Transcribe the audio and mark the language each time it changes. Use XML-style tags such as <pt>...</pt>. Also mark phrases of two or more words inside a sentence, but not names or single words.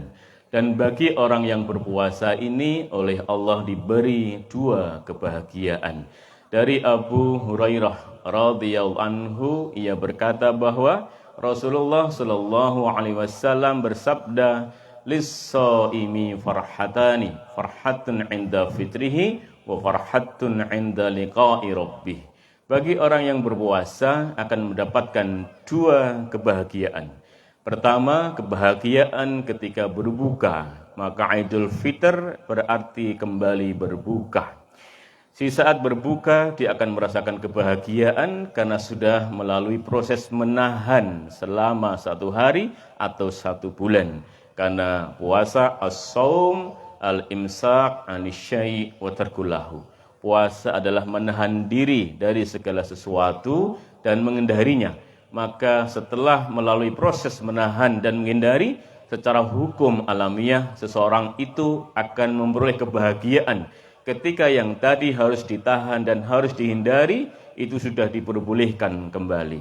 <id>Dan bagi orang yang berpuasa ini oleh Allah diberi 2 kebahagiaan. Dari Abu Hurairah</id> <ar>رضي الله عنه,</ar> <id>ia berkata bahwa Rasulullah</id> <ar>صلى الله عليه وسلم</ar> <id>bersabda,</id> <ar>للصائم فرحتان فرحة عند فطره وفرحة عند لقاء ربه.</ar> <id>Bagi orang yang berpuasa akan mendapatkan 2 kebahagiaan. Pertama, kebahagiaan ketika berbuka, maka Idul Fitr berarti kembali berbuka. Si saat berbuka dia akan merasakan kebahagiaan karena sudah melalui proses menahan selama 1 hari atau 1 bulan. Karena puasa</id> <ar>الصوم الإمساك عن الشيء وتركه.</ar> <id>Puasa adalah menahan diri dari segala sesuatu dan menghindarinya. Maka setelah melalui proses menahan dan menghindari, secara hukum alamiah seseorang itu akan memperoleh kebahagiaan. Ketika yang tadi harus ditahan dan harus dihindari, itu sudah diperbolehkan kembali.</id>